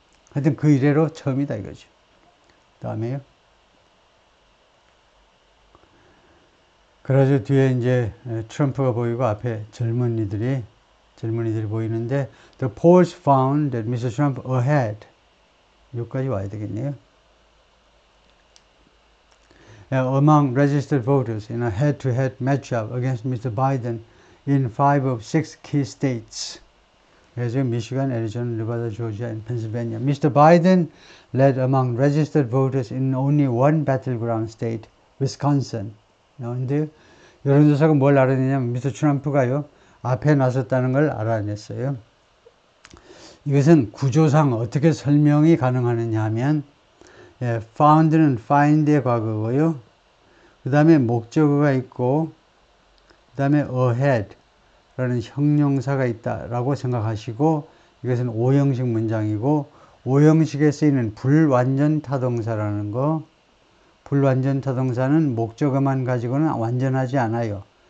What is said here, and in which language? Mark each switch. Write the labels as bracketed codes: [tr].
[ko] 하여튼 그 이래로 처음이다 이거죠. 다음에요. 그래서 뒤에 이제 트럼프가 보이고 앞에 젊은이들이 보이는데 [en] The polls found that Mr. Trump ahead. [ko] 여기까지 와야 되겠네요. [en] Among registered voters in a head-to-head matchup against Mr. Biden in 5 of 6 key states. [ko] 그래서 미시간, 애리조나, 네바다, 조지아, and Pennsylvania. [en] Mr. Biden led among registered voters in only one battleground state, Wisconsin. [ko] 근데 여론조사가 뭘 알아내냐면 미스터 트럼프가요 앞에 나섰다는 걸 알아냈어요. 이것은 구조상 어떻게 설명이 가능하느냐 하면 found는 find의 과거고요. 그 다음에 목적어가 있고 그 다음에 ahead 라는 형용사가 있다라고 생각하시고 이것은 오형식 문장이고 오형식에 쓰이는 불완전 타동사라는 거 불완전 타동사는 목적어만 가지고는 완전하지 않아요.